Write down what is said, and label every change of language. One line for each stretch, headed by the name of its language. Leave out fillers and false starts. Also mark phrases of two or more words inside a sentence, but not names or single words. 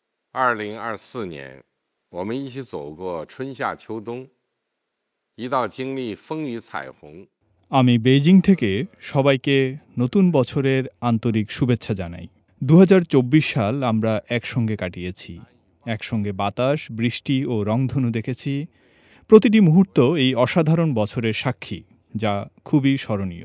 Chinese: 2024年，我们一起走过春夏秋冬，一道经历风雨彩虹。
Bangla: আমি বেইজিং থেকে সবাইকে নতুন বছরের আন্তরিক শুভেচ্ছা জানাই। 2024 সাল আমরা একসঙ্গে কাটিয়েছি। একসঙ্গে বাতাস, বৃষ্টি ও রংধনু দেখেছি। প্রতিটি মুহূর্ত এই অসাধারণ বছরের সাক্ষী, যা খুবই স্মরণীয়।